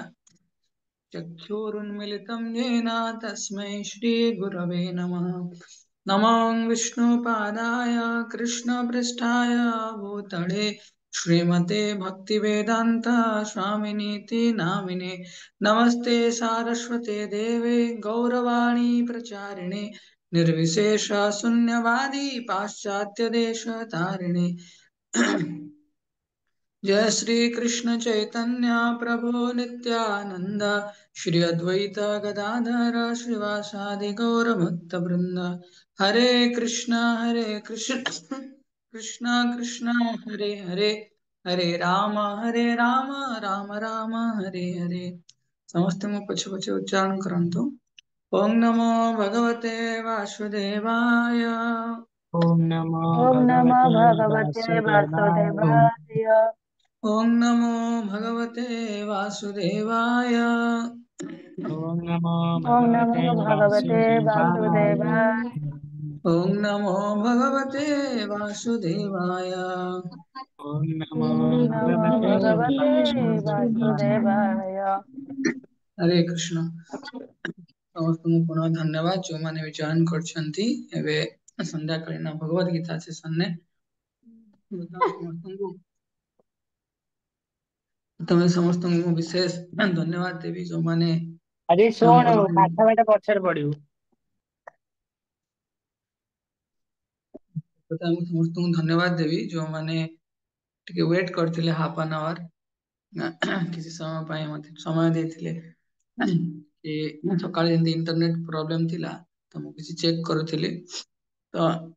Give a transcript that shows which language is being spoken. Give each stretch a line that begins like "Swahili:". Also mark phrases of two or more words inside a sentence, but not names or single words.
Sanskrit: चक्षुरुन्मिलितं येन तस्मै श्रीगुरवे नमः नमो विष्णुपादाय कृष्णपृष्ठाय भूतले श्रीमते भक्तिवेदान्त स्वामिनीति नामिने नमस्ते सारस्वते देवे गौरवाणी प्रचारिणे निर्विशेष शून्यवादी पाश्चात्यदेशतारिणे जय श्री कृष्ण चैतन्य प्रभु नित्यानंद श्री अद्वैत गदाधर श्रीवासादि गौर भक्त वृंद हरे कृष्ण कृष्ण कृष्ण हरे हरे हरे राम राम राम हरे हरे
Odia: ସମସ୍ତେ ମୋ ପଛେ ପଛେ ଉଚ୍ଚାରଣ କରନ୍ତୁ
Sanskrit: ओम नमो भगवते वासुदेवाय ओम नमो ओम नमः भगवते भगवते वासुदेवाय। वासुदेवाय। ओम नमो भगवते वासुदेवाय ओम नमो ओम भगवते नमः भगवते वासुदेवाय। वासुदेवाय। ओम नमो भगवते वासुदेवाय ओम नमो ओम नमः भगवते भगवते वासुदेवाय। वासुदेवाय। हरे कृष्ण
Odia: ସମସ୍ତଙ୍କୁ ପୁନଃ ଧନ୍ୟବାଦ ଯେଉଁମାନେ ବି ଜଏନ୍ କରିଛନ୍ତି ଏବେ ସନ୍ଧ୍ୟାକାଳୀନ ଭଗବତ ଗୀତା ସେସନରେ ସମସ୍ତଙ୍କୁ ତମେ ସମସ୍ତଙ୍କୁ ମୁଁ ବିଶେଷ ଧନ୍ୟବାଦ ଦେବି ଯେଉଁମାନେ ଆରେ ଆମ ଶୁଣ ଭଗବତ ପାଠ ପାଠ ପଛରେ ପଢିବୁ। ପ୍ରଥମ ସମସ୍ତ କୋ ଧନ୍ୟବାଦ ଦେବି ଯୋ ମାନେ ଟିକେ ୱେଟ କରଥିଲେ
English: half an hour
Odia: କିସି ସମୟ ପାଏ ମତେ ସମୟ ଦେଥିଲେ କି ସକାଳେ ଜନ୍ଦି
English: internet problem
Odia: ଥିଲା ତୋ ମୁ କିସି ଚେକ କରୁଥିଲେ ତୋ